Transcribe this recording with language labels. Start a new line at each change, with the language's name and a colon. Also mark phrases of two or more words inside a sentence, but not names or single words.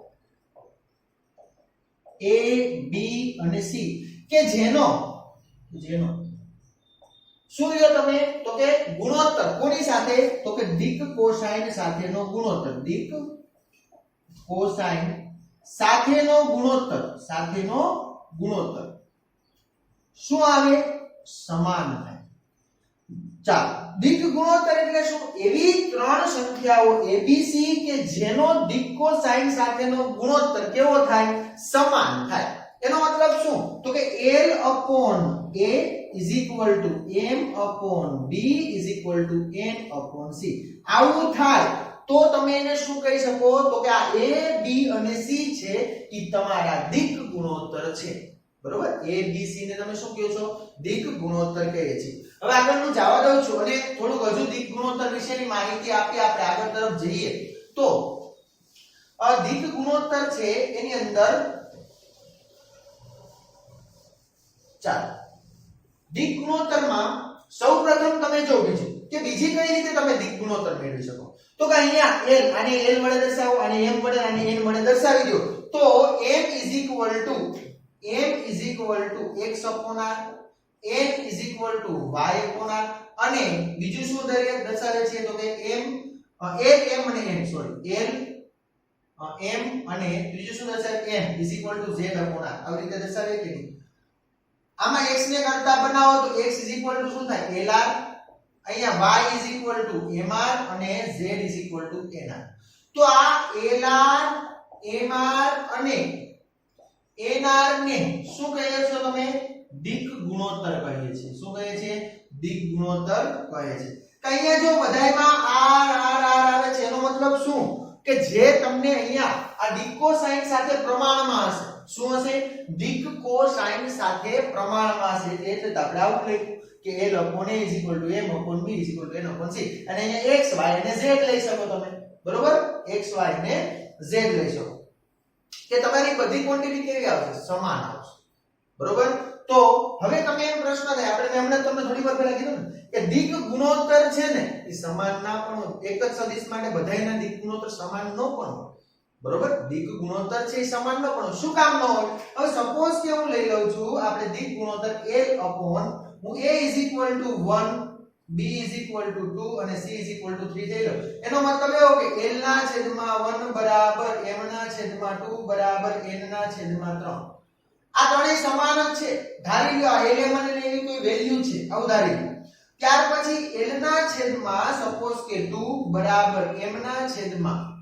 Gujarati: a b અને c કે જેનો શું લ્યો તમે તો કે ગુણોત્તર કોની સાથે તો કે દિક કોસાઇન સાથેનો ગુણોત્તર દિક કોસાઇન સાથેનો ગુણોત્તર શું આવે સમાન થાય ચાલો દિક ગુણોત્તર એટલે શું એવી ત્રણ સંખ્યાઓ abc કે જેનો દિક કોસાઇન સાથેનો ગુણોત્તર કેવો થાય સમાન થાય એનો મતલબ શું તો કે
English: l upon a is equal to m upon b is equal to n upon c
Gujarati: આવું થાય તો તમે એને શું કહી શકો તો કે આ a b અને c છે ઈ તમારા દિક ગુણોત્તર છે બરોબર a b c ને તમે શું કહો છો દિક ગુણોત્તર કહીએ છીએ હવે આગળ હું જવા દઉં છું અને થોડુંક હજુ દિક ગુણોત્તર વિશેની માહિતી આપી આપણે આગળ તરફ જઈએ તો આ દિક ગુણોત્તર છે એની અંદર ચાલો દિક ગુણોત્તરમાં સૌપ્રથમ તમે જો બીજી કઈ રીતે તમે દિક ગુણોત્તર મેળવી શકો તો કે અહીંયા l આને l વડે દર્શાવો અને m વડે અને n વડે દર્શાવી દો તો
English: m is equal to x upon r n is equal to y upon r
Gujarati: અને બીજું શું દર્શાવે છે તો કે m અને n સોરી l m અને ત્રીજું શું દર્શાવે
English: n is equal to z upon r
Gujarati: આવી રીતે દર્શાવે કે નહીં આમાં x ને કરતા બનાવો તો
English: x is equal to
Gujarati: શું થાય lr અહીંયા
English: y is equal to mr
Gujarati: અને
English: z is equal to nr
Gujarati: તો આ lr mr અને nr ને શું કહીએ છો તમે દિક ગુણોત્તર કહીએ છીએ શું કહીએ છીએ દિક ગુણોત્તર કહે છે અહીંયા જો બધાયમાં r આવે છે એનો મતલબ શું કે જે તમને અહીંયા આ દિક કોસાઇન સાથે પ્રમાણમાં હશે શું હશે દિક કોસાઇન સાથે પ્રમાણમાં હશે એટલે આપણે આવું લખ્યું કે
English: l upon a is equal to m upon b is equal to n upon c
Gujarati: અને અહીંયા x y અને z લઈ શકો તમે બરોબર x y અને z લઈ શકો કે તમારી બધી ક્વોન્ટિટી કેવી આવશે સમાન આવશે બરોબર તો હવે તમે એમ પ્રશ્ન થાય આપણે હમણાં તમને થોડી વાર પહેલા કીધું ને કે દિક ગુણોત્તર છે ને એ સમાન ના પણ એક જ સદિશ માટે બધાયના દિક ગુણોત્તર સમાન ન પણ હોય બરોબર દિક ગુણોત્તર છે એ સમાન ન પણ શું કામ ન હોય હવે સપોઝ કે હું લઈ લઉં છું આપણે દિક ગુણોત્તર
English: l upon
Gujarati: હું
English: a is equal to 1 b is equal to 2
Gujarati: અને
English: c is equal to 3
Gujarati: લઈ લઉં એનો મતલબ એવો કે l ના છેદમાં 1 બરાબર m ના છેદમાં 2 બરાબર n ના છેદમાં 3 આ ત્રણેય સમાન જ છે ધારી લો આ lm અને એની કોઈ વેલ્યુ છે આવું ધારી લો ત્યાર પછી l ના છેદમાં સપોઝ કે 2 બરાબર m ના છેદમાં